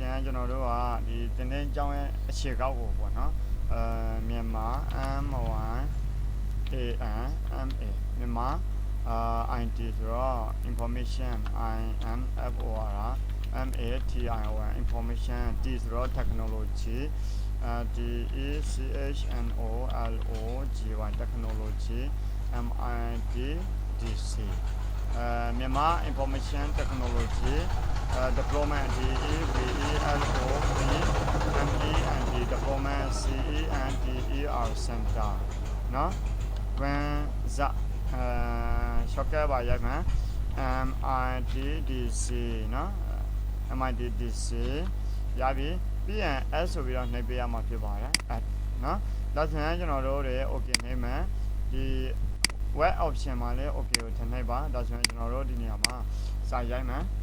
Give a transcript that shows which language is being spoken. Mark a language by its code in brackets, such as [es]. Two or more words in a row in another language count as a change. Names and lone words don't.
[my] ရင်ကျွန်တော်တို့ကဒီတင်တဲ့ကြောင်းရဲ့အခြေကောက်ကိုပေါ့နော်မြန်မာ M1 AN MA မြန်မာ IT ဆိုတော့ [en] information INFOR MATION information [my] T ဆိုတော့ [en] technology DECHNOLOGY technology [my] MITDC [en] Myanmar information technology deployment DEVELOP deployment CENTER center [my] နော် [en] when the shortcut [my] ပါရိုက်မှာ MITDC နော် MITDC ရပြီပြီးရင် S ဆိုပြီးတော့နှိပ်ပေးရမှာဖြစ်ပါတယ်နော်ဒါဆိုရင်ကျွန်တော်တို့တွေ OK နှိပ်မယ်ဒီ [en] web option [my] မှာလည်း OK ကိုထည့်နှိပ်ပါဒါဆိုရင်ကျွန်တော်တို့ဒီနေရာမှာစာရိုက်မယ်